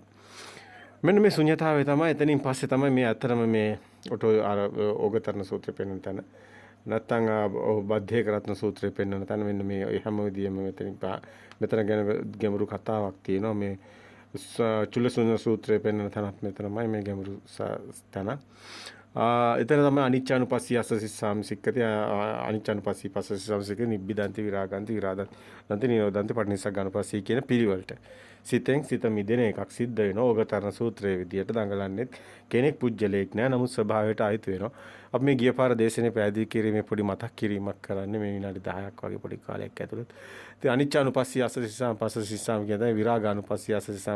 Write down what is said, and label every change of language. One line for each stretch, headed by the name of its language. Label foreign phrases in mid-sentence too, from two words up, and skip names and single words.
Sinhala: මෙන්න මේ ශුන්‍යතාවය තමයි එතනින් පස්සේ තමයි මේ අතරම මේ අර ඕගතරණ සූත්‍රය පෙන්වන තැන. නැත්නම් බද්ධේ කරත්න සූත්‍රය පෙන්වන තැන මෙන්න මේ හැම විදියෙම මෙතන ගැන ගැඹුරු කතාවක් තියෙනවා මේ චුල්ලසුන සූත්‍රය පෙන්වන තැනත් මෙතනමයි මේ ගැඹුරු තැන. එතන තමයි
Pali: අනිච්චානුපස්සී අසසිසාම සික්කති අනිච්චානුපස්සී පස්සසිසාම සික්කති නිබ්බිදන්ති විරාගන්ති විරාදන්ති නිරෝධන්ති පටිනිස්සග්ගානුපස්සී
Sinhala: කියන පිළිවෙලට සිතෙන් සිත මිදෙන එකක් සිද්ධ වෙනවා. ඕගතරණ සූත්‍රයේ විදියට දඟලන්නේ කෙනෙක් පුජ්‍යලයක් නෑ. නමුත් ස්වභාවයට අයිති වෙනවා. අපි මේ ගිය පාර දේශනේ පැහැදිලි කිරීමේ පොඩි මතක් කිරීමක් කරන්නේ මේ විනාඩි 10ක් වගේ පොඩි කාලයක් ඇතුළත.
Pali: ඉතින් අනිච්චානුපස්සී අසසිසාම පස්සසිසාම කියන විරාගානුපස්සී අසසිසාම.